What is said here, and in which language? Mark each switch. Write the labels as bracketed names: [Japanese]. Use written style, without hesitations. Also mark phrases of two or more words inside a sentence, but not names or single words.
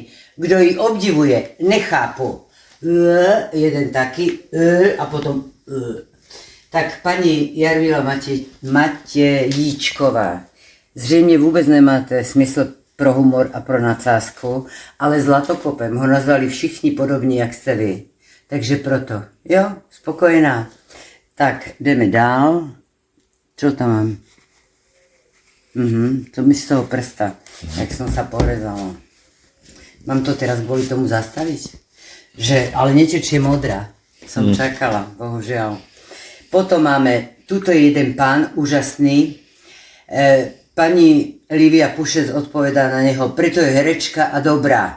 [Czech] Kdo ji obdivuje, nechápu. Jeden taky a potom tak paní Jarmila Matejíčková, zřejmě vůbec nemáte smysl pro humor a pro nadsázku, ale zlatokopem ho nazvali všichni podobní, jak jste vy. Takže proto, jo, spokojená. Tak, jdeme dál. [Slovak] Čo tam mám? To mi z toho prsta, jak som sa porezala. Mám to teraz kvôli tomu zastaviť? Že, ale netečie modrá. Som čakala, bohužiaľ. Potom máme, tuto je jeden pán, úžasný. Pani Lívia Pušec odpovedá na neho, preto je herečka a dobrá.